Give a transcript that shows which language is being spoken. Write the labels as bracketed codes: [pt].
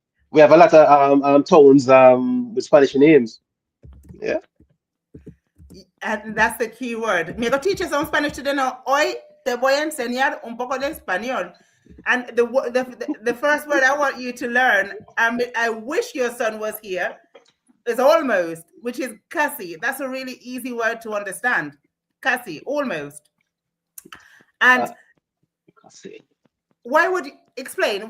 [en] We have a lot of tones with Spanish names. Yeah. And that's the key word. Me go teach you some Spanish today now. [es] Hoy te voy a enseñar un poco de español. [en] And the first word I want you to learn, I wish your son was here, is almost, which is casi. That's a really easy word to understand. Casi, almost. And Uh, see. why would you explain?